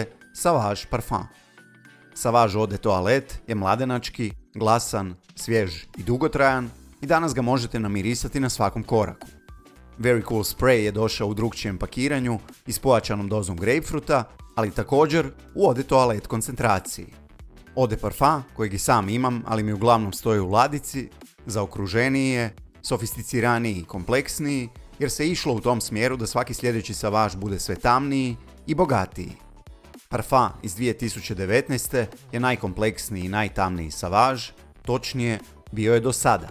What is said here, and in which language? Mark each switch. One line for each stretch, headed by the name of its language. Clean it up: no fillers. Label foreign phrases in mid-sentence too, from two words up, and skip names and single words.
Croatian: Savage Parfum. Savage Eau de Toilette je mladenački, glasan, svjež i dugotrajan i danas ga možete namirisati na svakom koraku. Very Cool Spray je došao u drukčijem pakiranju i s pojačanom dozom grapefruta, ali također u Eau de Toilette koncentraciji. Eau de Parfum, kojeg i sam imam, ali mi uglavnom stoji u ladici, zaokruženiji je, sofisticiraniji i kompleksniji, jer se išlo u tom smjeru da svaki sljedeći Savage bude sve tamniji i bogatiji. Parfum iz 2019. je najkompleksniji i najtamniji Savage, točnije bio je do sada.